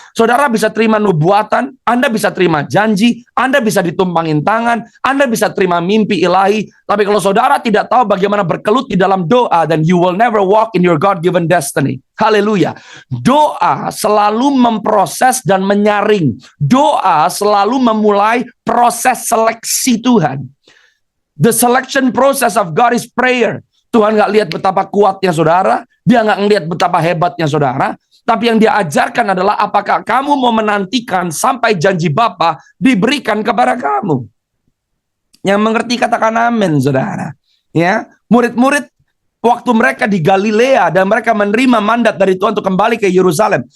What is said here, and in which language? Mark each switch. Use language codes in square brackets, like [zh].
[id] Saudara bisa terima nubuatan, Anda bisa terima janji, Anda bisa ditumpangin tangan, Anda bisa terima mimpi ilahi, tapi kalau saudara tidak tahu bagaimana berkelut di dalam doa, [en] then you will never walk in your God-given destiny. [id] Haleluya. Doa selalu memproses dan menyaring. Doa selalu memulai proses seleksi Tuhan. [en] The selection process of God is prayer. [id] Tuhan nggak lihat betapa kuatnya saudara, dia nggak ngelihat betapa hebatnya saudara, tapi yang dia ajarkan adalah apakah kamu mau menantikan sampai janji Bapa diberikan kepada kamu. Yang mengerti katakan amin, saudara. Ya, murid-murid waktu mereka di Galilea dan mereka menerima mandat dari Tuhan untuk kembali ke Yerusalem.